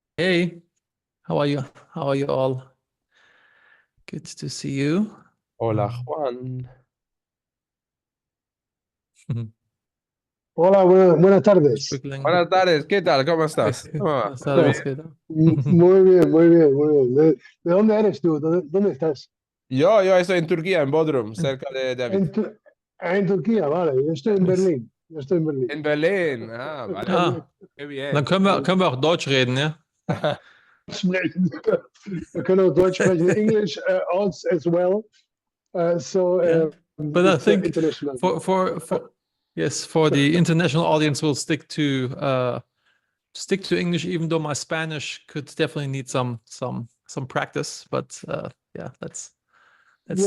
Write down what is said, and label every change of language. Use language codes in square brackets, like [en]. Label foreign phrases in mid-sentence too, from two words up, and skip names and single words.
[en] Hey, how are you? How are you all? Good to see you. [es] Hola, Um, Juan. Hola, buenas tardes. Sprinkling. Buenas tardes, ¿qué tal? ¿Cómo estás? ¿Cómo va? Buenas ¿Todo bien? tardes, ¿qué tal? Muy bien, muy bien, muy bien. ¿De dónde eres tú? ¿Dónde estás? Yo estoy en Turquía, en Bodrum, cerca de David. En, en Turquía, vale. Yo estoy en Nice. Berlín. Yo estoy en Berlín. En Berlin. Ah, vale. Ah, Qué [de] dann [es] bien. [de] können wir auch Deutsch reden, ja? Sprechen. Wir können auch Deutsch sprechen. [en] English as well. Yeah. But I It's think international. for yes, for the international audience, we'll stick to English, even though my Spanish could definitely need some practice. But yeah, let's